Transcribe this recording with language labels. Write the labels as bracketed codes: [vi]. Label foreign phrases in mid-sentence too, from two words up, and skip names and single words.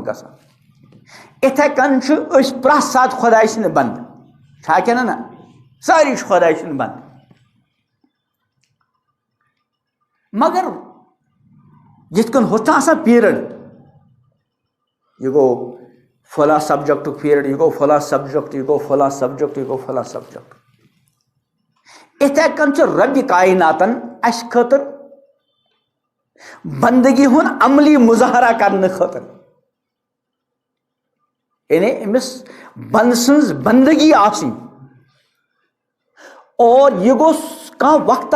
[ks] گژھان اتھے کن چھِ پرٛٮ۪تھ ساتہٕ خۄداے سٕنٛدِ بنٛدٕ چھا کِنہٕ نہ سٲری چھِ خۄداے سٕنٛدِ بنٛدٕ مگر یِتھ کٔنۍ ہُتھ چھُ آسان پیٖرڈ یہ گوٚو فلاں سبجیکٹُک پیٖرڈ یہ گوٚو فلاں سبجیکٹ یہ گوٚو فلاں سبجیکٹ یہ گوٚو فلاں سبجیکٹ اتھے کٔنۍ چھُ ربِ کائناتن اَسہِ خٲطرٕ بندگی ہُنٛد عملی مظاہرہ کرنہٕ خٲطرٕ یعنی أمِس بنٛدٕ سٕنٛز بندگی آسٕنۍ اور یہ گوٚژھ کانٛہہ وقتہ